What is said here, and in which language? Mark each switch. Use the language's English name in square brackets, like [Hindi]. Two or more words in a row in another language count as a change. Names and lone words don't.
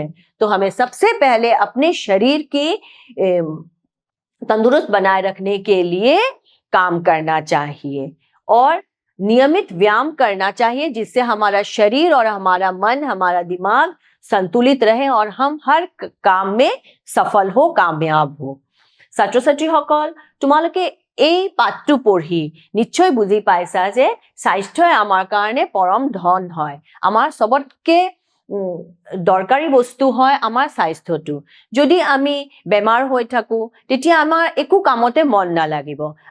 [Hindi] तो हमें सबसे पहले अपने शरीर की तंदुरुस्त बनाए रखने के लिए काम करना चाहिए और नियमित व्यायाम करना चाहिए, जिससे हमारा शरीर और हमारा मन, हमारा दिमाग संतुलित रहे और हम हर काम में सफल हो, कामयाब हो। [Assamese] ছাত্ৰ ছাত্ৰীসকল, তোমালোকে এই পাঠটো পঢ়ি নিশ্চয় বুজি পাইছা যে স্বাস্থ্যই আমাৰ কাৰণে পৰম ধন হয়। আমাৰ সবতকে দৰকাৰী বস্তু হয় আমাৰ স্বাস্থ্যটো। যদি আমি বেমাৰ হৈ থাকো তেতিয়া আমাৰ একো কামতে মন নালাগিব।